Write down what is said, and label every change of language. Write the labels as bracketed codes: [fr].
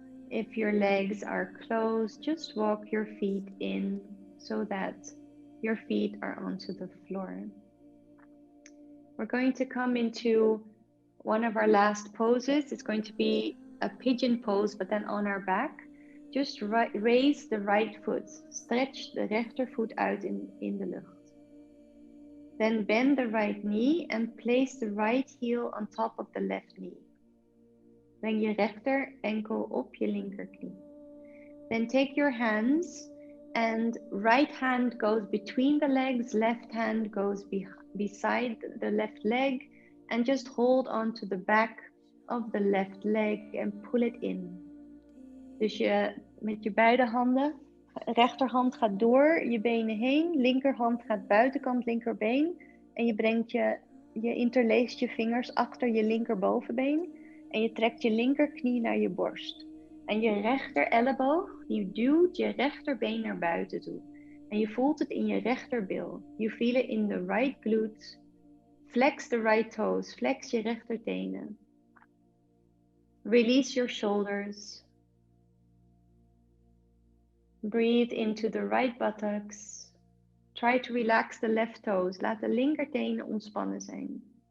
[en] If your legs are closed, just walk your feet in so that your feet are onto the floor. We're going to come into one of our last poses. It's going to be a pigeon pose, but then on our back. Just raise the right foot. Stretch the [nl] rechtervoet uit in de lucht. [en] Then bend the right knee and place the right heel on top of the left knee. [nl] Breng je rechter enkel op je linkerknie. [en] Then take your hands and right hand goes between the legs, left hand goes beside the left leg, and just hold on to the back of the left leg and pull it in. [nl] Dus met je beide handen, rechterhand gaat door je benen heen, linkerhand gaat buitenkant linkerbeen en je brengt je interleest je vingers achter je linkerbovenbeen en je trekt je linkerknie naar je borst. En je rechter elleboog, je duwt je rechterbeen naar buiten toe. En je voelt het in je rechterbil. [en] You feel it in the right glutes. Flex the right toes. [nl] Flex je rechtertenen. [en] Release your shoulders. Breathe into the right buttocks. Try to relax the left toes. [nl] Laat de linkertenen ontspannen zijn.